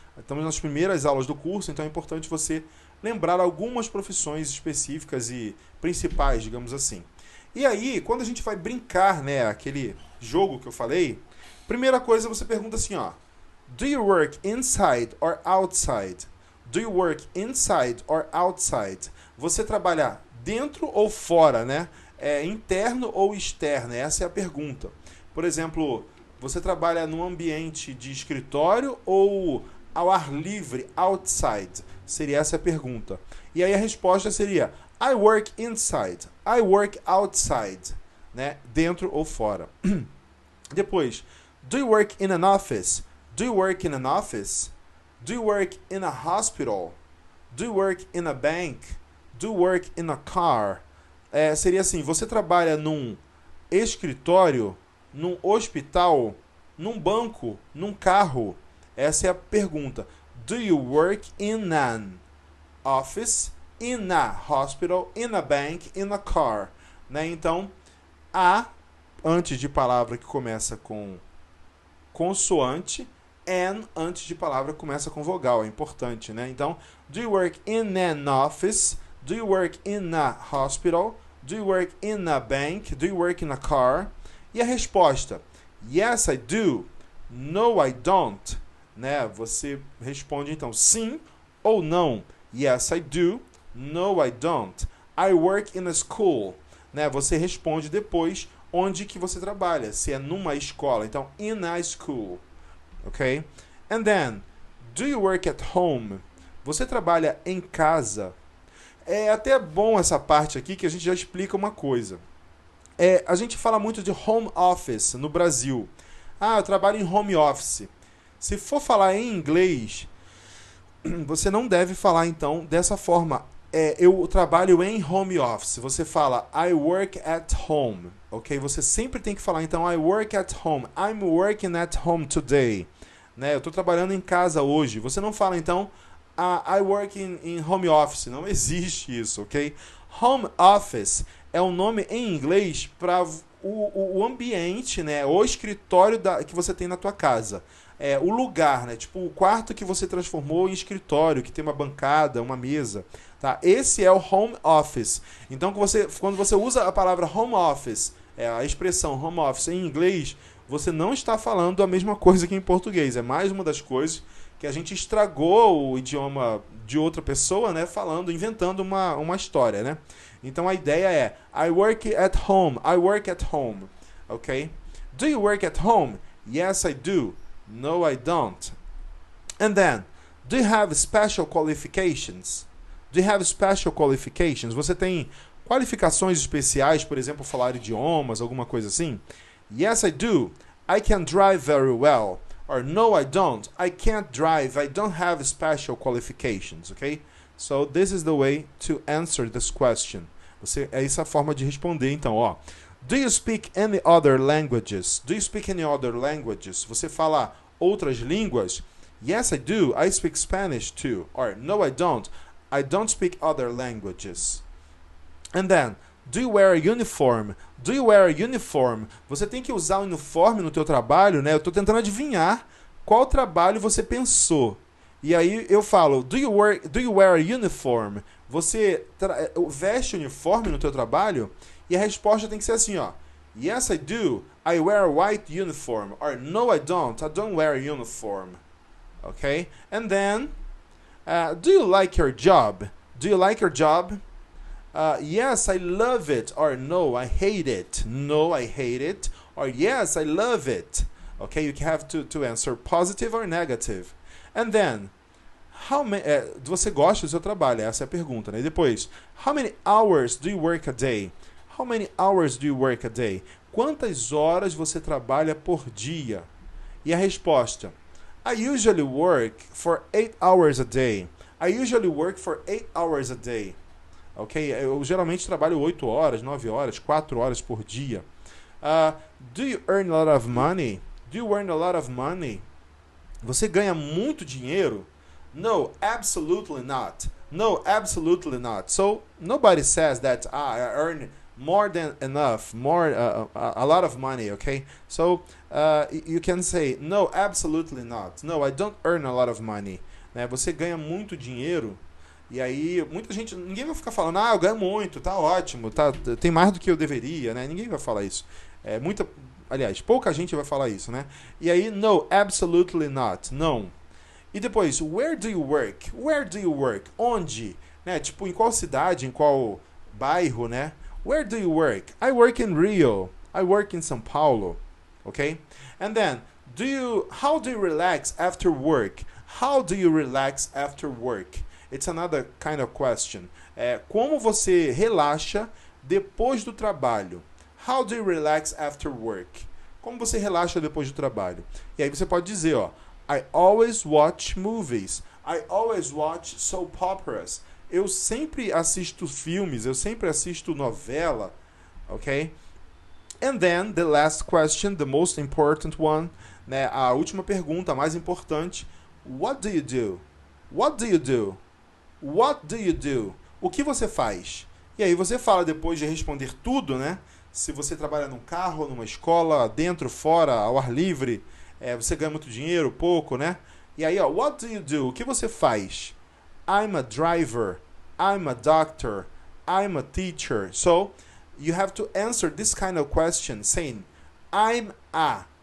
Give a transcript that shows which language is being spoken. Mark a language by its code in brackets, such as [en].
[pt] Estamos nas primeiras aulas do curso, então é importante você lembrar algumas profissões específicas e principais, digamos assim. E aí, quando a gente vai brincar, né, aquele jogo que eu falei, primeira coisa você pergunta assim, ó, [en] do you work inside or outside? Do you work inside or outside? [pt] Você trabalha dentro ou fora, né? Interno ou externo? Essa é a pergunta. Por exemplo, você trabalha num ambiente de escritório ou ao ar livre, outside? Seria essa a pergunta. E aí a resposta seria [en] I work inside, I work outside, [pt] né? Dentro ou fora. [en] Depois, do you work in an office? Do you work in an office? Do you work in a hospital? Do you work in a bank? Do you work in a car? [pt] Seria assim, você trabalha num escritório, num hospital, num banco, num carro? Essa é a pergunta. [en] Do you work in an office, in a hospital, in a bank, in a car? [pt] Né? Então, antes de palavra que começa com consoante, and antes de palavra que começa com vogal, é importante, né? [en] Então, do you work in an office? Do you work in a hospital? Do you work in a bank? Do you work in a car? [pt] E a resposta, [en] yes, I do. No, I don't. Né? [pt] Você responde então sim ou não. [en] Yes, I do. No, I don't. I work in a school. Né? [pt] Você responde depois onde que você trabalha. Se é numa escola. [en] Então, in a school. Ok? And then, do you work at home? [pt] Você trabalha em casa? É até bom essa parte aqui que a gente já explica uma coisa. A gente fala muito de home office no Brasil. Ah, eu trabalho em home office. Se for falar em inglês, você não deve falar então dessa forma. Eu trabalho em home office. Você fala [en] I work at home, [pt] ok? Você sempre tem que falar então [en] I work at home. I'm working at home today. [pt] Né? Eu estou trabalhando em casa hoje. Você não fala então [en] I work in home office. [pt] Não existe isso, ok? Home office é um nome em inglês para o ambiente, né? O escritório que você tem na tua casa. O lugar, né? Tipo o quarto que você transformou em escritório, que tem uma bancada, uma mesa. Tá? Esse é o home office. Então, quando você usa a palavra home office, a expressão home office em inglês, você não está falando a mesma coisa que em português. É mais uma das coisas que a gente estragou o idioma de outra pessoa, né? Inventando uma história, né? Então a ideia é [en] I work at home. I work at home. Ok? Do you work at home? Yes, I do. No, I don't. And then, do you have special qualifications? Do you have special qualifications? [pt] Você tem qualificações especiais, por exemplo, falar idiomas, alguma coisa assim? [en] Yes, I do. I can drive very well. Or no, I don't. I can't drive. I don't have special qualifications, okay? So this is the way to answer this question. [pt] Essa é a forma de responder, então, ó. [en] Do you speak any other languages? Do you speak any other languages? [pt] Você fala outras línguas? [en] Yes, I do. I speak Spanish too. Or no, I don't. I don't speak other languages. And then, do you wear a uniform? Do you wear a uniform? [pt] Você tem que usar um uniforme no teu trabalho, né? Eu estou tentando adivinhar qual trabalho você pensou. E aí eu falo, [en] do you wear a uniform? [pt] Você veste uniforme no teu trabalho? E a resposta tem que ser assim, ó. [en] Yes, I do. I wear a white uniform. Or no, I don't. I don't wear a uniform. Okay? And then, do you like your job? Do you like your job? Yes, I love it. Or no, I hate it. No, I hate it. Or yes, I love it. Okay, you have to answer positive or negative. And then, [pt] você gosta do seu trabalho? Essa é a pergunta, né? E depois, [en] how many hours do you work a day? How many hours do you work a day? [pt] Quantas horas você trabalha por dia? E a resposta, [en] I usually work for 8 hours a day. I usually work for 8 hours a day. Ok? [pt] Eu geralmente trabalho 8 horas, 9 horas, 4 horas por dia. [en] Do you earn a lot of money? Do you earn a lot of money? [pt] Você ganha muito dinheiro? [en] No, absolutely not. No, absolutely not. So, nobody says that I earn more than enough, a lot of money, okay? So, you can say, no, absolutely not. No, I don't earn a lot of money. [pt] Né? Você ganha muito dinheiro, e aí muita gente, ninguém vai ficar falando, eu ganho muito, tá ótimo, tem mais do que eu deveria, né? Ninguém vai falar isso. Aliás, pouca gente vai falar isso, né? E aí, [en] no, absolutely not. [pt] Não. E depois, [en] where do you work? Where do you work? [pt] Onde? Né? Tipo, em qual cidade, em qual bairro, né? [en] Where do you work? I work in Rio. I work in São Paulo. Okay? And then, how do you relax after work? How do you relax after work? It's another kind of question. [pt] Como você relaxa depois do trabalho? [en] How do you relax after work? [pt] Como você relaxa depois do trabalho? E aí você pode dizer, ó, [en] I always watch movies. I always watch soap operas. [pt] Eu sempre assisto filmes, eu sempre assisto novela, ok? [en] And then, the last question, the most important one, né? [pt] A última pergunta, a mais importante. [en] What do you do? What do you do? What do you do? [pt] O que você faz? E aí você fala, depois de responder tudo, né? Se você trabalha num carro, numa escola, dentro, fora, ao ar livre, você ganha muito dinheiro, pouco, né? E aí, ó, [en] what do you do? [pt] O que você faz? [en] I'm a driver. I'm a doctor. I'm a teacher. So, you have to answer this kind of question saying, I'm a.